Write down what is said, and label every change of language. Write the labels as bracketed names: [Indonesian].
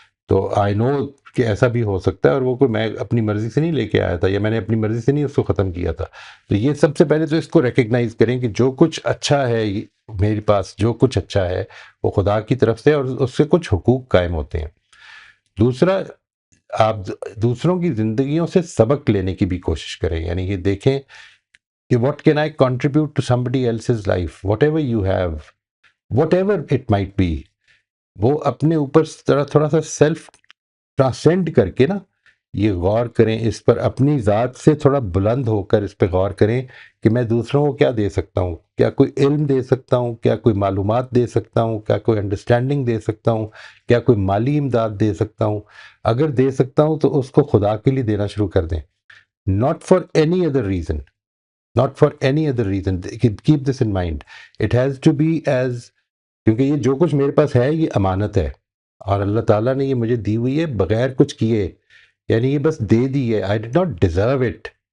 [Urdu] تو [English] I know [Urdu] کہ ایسا بھی ہو سکتا ہے، اور وہ کوئی میں اپنی مرضی سے نہیں لے کے آیا تھا، یا میں نے اپنی مرضی سے نہیں اس کو ختم کیا تھا. تو یہ سب سے پہلے تو اس کو ریکگنائز کریں کہ جو کچھ اچھا ہے میرے پاس، جو کچھ اچھا ہے وہ خدا کی طرف سے، اور اس سے کچھ حقوق قائم ہوتے ہیں. دوسرا، آپ دوسروں کی زندگیوں سے سبق لینے کی بھی کوشش کریں. یعنی یہ دیکھیں کہ [English] What can I contribute to somebody else's life, whatever you have, whatever it might be. [Urdu] وہ اپنے اوپر تھوڑا سا سیلف ٹرانسینڈ کر کے نا یہ غور کریں اس پر، اپنی ذات سے تھوڑا بلند ہو کر اس پہ غور کریں کہ میں دوسروں کو کیا دے سکتا ہوں. کیا کوئی علم دے سکتا ہوں، کیا کوئی معلومات دے سکتا ہوں، کیا کوئی انڈرسٹینڈنگ دے سکتا ہوں، کیا کوئی مالی امداد دے سکتا ہوں. اگر دے سکتا ہوں تو اس کو خدا کے لیے دینا شروع کر دیں. [English] Not for any other reason, not for any other reason. Keep this in mind. It has to be as، [Urdu] کیونکہ یہ جو کچھ میرے پاس ہے یہ امانت ہے، اور اللہ تعالیٰ نے یہ مجھے دی ہوئی ہے بغیر کچھ کیے. یعنی یہ بس دے دی ہے. [English] I did not deserve it.